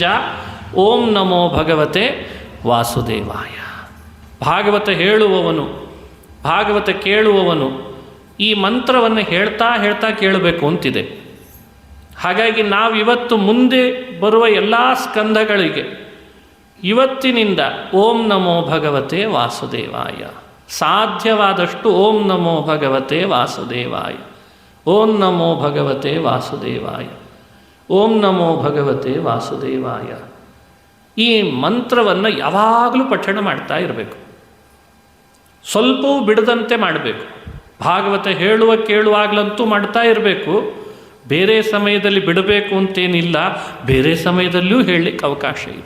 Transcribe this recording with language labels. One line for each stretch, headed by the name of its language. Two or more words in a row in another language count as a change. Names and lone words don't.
Sanskrit: ಓಂ ನಮೋ ಭಗವತೆ ವಾಸುದೇವಾಯ.
Kannada: ಭಾಗವತ ಹೇಳುವವನು, ಭಾಗವತ ಕೇಳುವವನು ಈ ಮಂತ್ರವನ್ನು ಹೇಳ್ತಾ ಹೇಳ್ತಾ ಕೇಳಬೇಕು ಅಂತಿದೆ. ಹಾಗಾಗಿ ನಾವಿವತ್ತು ಮುಂದೆ ಬರುವ ಎಲ್ಲ ಸ್ಕಂದಗಳಿಗೆ ಇವತ್ತಿನಿಂದ
Sanskrit: ಓಂ ನಮೋ ಭಗವತೆ ವಾಸುದೇವಾಯ, ಸಾಧ್ಯವಾದಷ್ಟು ಓಂ ನಮೋ ಭಗವತೆ ವಾಸುದೇವಾಯ, ಓಂ ನಮೋ ಭಗವತೆ ವಾಸುದೇವಾಯ, ಓಂ ನಮೋ ಭಗವತೆ ವಾಸುದೇವಾಯ,
Kannada: ಈ ಮಂತ್ರವನ್ನು ಯಾವಾಗಲೂ ಪಠಣ ಮಾಡ್ತಾ ಇರಬೇಕು. ಸ್ವಲ್ಪವೂ ಬಿಡದಂತೆ ಮಾಡಬೇಕು. ಭಾಗವತ ಹೇಳುವ ಕೇಳುವಾಗಲಂತೂ ಮಾಡ್ತಾ ಇರಬೇಕು. ಬೇರೆ ಸಮಯದಲ್ಲಿ ಬಿಡಬೇಕು ಅಂತೇನಿಲ್ಲ, ಬೇರೆ ಸಮಯದಲ್ಲಿಯೂ ಹೇಳಲಿಕ್ಕೆ ಅವಕಾಶ ಇದೆ.